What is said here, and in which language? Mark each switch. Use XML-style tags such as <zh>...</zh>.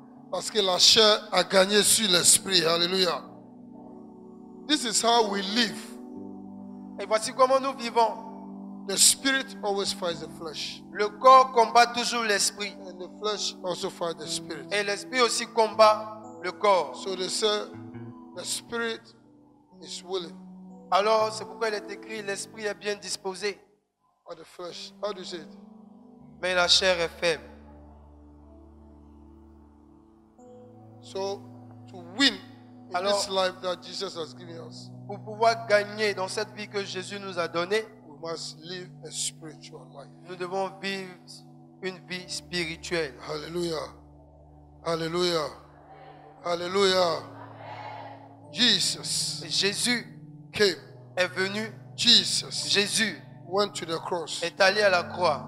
<fr>Parce que la chair a gagné sur l'esprit. Alléluia.</fr> <en>This is how we live.</en> <fr>Et voici comment nous vivons.</fr> <en>The spirit always fights the flesh.</en> <fr>Le corps combat toujours l'esprit.</fr> <en>And the flesh also fights the spirit.</en> <fr>Et l'esprit aussi combat le corps.</fr> <en>So they say the spirit is willing.</en> <fr>Alors c'est pourquoi il est écrit, l'esprit est bien disposé,</fr> <en>But the flesh, how do you say it?</en> <fr>mais la chair est faible.</fr> <en>So to win in</en> <fr>Alors,</fr> <en>this life that Jesus has given us,</en> <fr>pour pouvoir gagner dans cette vie que Jésus nous a donnée,</fr> <en>we must live a spiritual life.</en> <fr>nous devons vivre une vie spirituelle. Hallelujah. Hallelujah. Hallelujah. Jesus Jésus</fr> <en>came.</en> <fr>est venu,</fr> <en>Jesus</en> <fr>Jésus</fr> <en>went to the cross.</en> <fr>est allé à la croix,</fr>